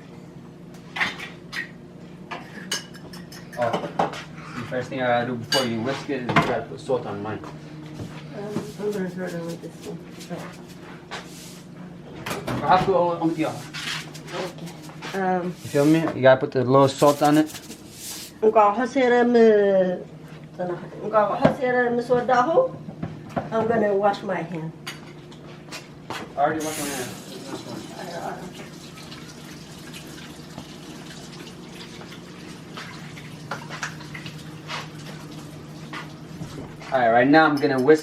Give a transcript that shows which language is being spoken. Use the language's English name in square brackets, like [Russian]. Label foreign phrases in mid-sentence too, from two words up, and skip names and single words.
[English] Oh, the first thing I gotta do before you whisk it is you gotta put salt on mine. I'm gonna throw it with this one. I have to on the Okay. You feel me? You gotta put a little salt on it. [Tigrinya] እንቋቕሖ ሴረም ስወዳሁ [English] I'm gonna wash my hand. I already washed my hands. Alright, right now I'm gonna whisk.